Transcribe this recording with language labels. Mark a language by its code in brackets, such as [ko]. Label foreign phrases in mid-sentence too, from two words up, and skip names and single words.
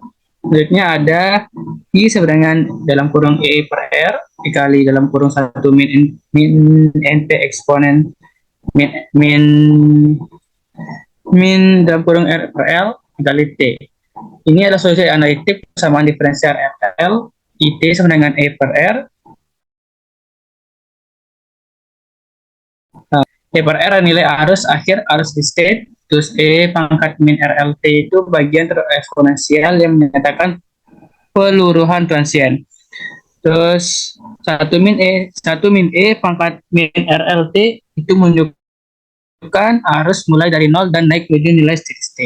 [id] Selanjutnya ada I sama dengan dalam kurung E per R dikali dalam kurung 1 min NP eksponen min dalam kurung R per L dikali T. Ini adalah solusi analitik persamaan diferensial RL. IT sama dengan E per R. E per R nilai arus akhir, arus di state. Terus E pangkat min RLT itu bagian eksponensial yang menyatakan peluruhan transien. Terus 1 min E pangkat min RLT itu menunjukkan arus mulai dari 0 dan naik menuju nilai [en] steady state.